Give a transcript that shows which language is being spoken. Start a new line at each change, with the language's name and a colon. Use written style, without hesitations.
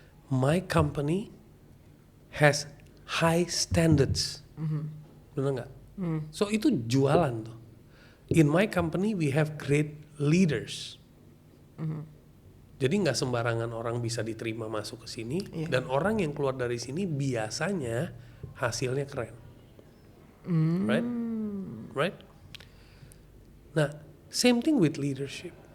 English: My company has high standards.
Indonesian: Bener nggak?
English: So
Indonesian: itu jualan tuh.
English: In my company we have great leaders.
Indonesian: Jadi nggak sembarangan orang bisa diterima masuk ke sini, dan orang yang keluar dari sini biasanya hasilnya keren,
English: right?
Indonesian: Nah,
English: same thing with leadership.